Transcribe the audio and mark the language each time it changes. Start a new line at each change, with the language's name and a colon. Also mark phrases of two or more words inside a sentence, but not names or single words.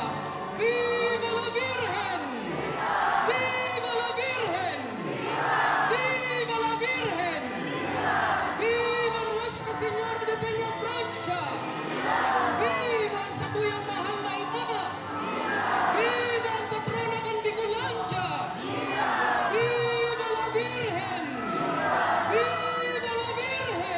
Spanish: Viva la Virgen! Viva la Virgen! Viva la Virgen! Viva Nuestra Señora de Peña Francia!
Bikol: Viva ang sa tuyang mahal na ito!
Filipino: Viva ang patrona ng Bicolandia!
Spanish: Viva la Virgen! Viva la Virgen!